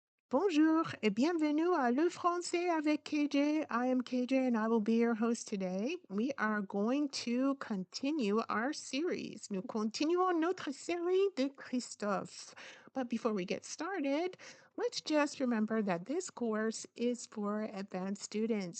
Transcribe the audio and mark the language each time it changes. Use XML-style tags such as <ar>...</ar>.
<fr>Bonjour et bienvenue à Le Français avec KJ.</fr> <en>I am KJ and I will be your host today. We are going to continue our series.</en> <fr>Nous continuons notre série de Christophe.</fr> <en>But before we get started, let's just remember that this course is for advanced students.</en>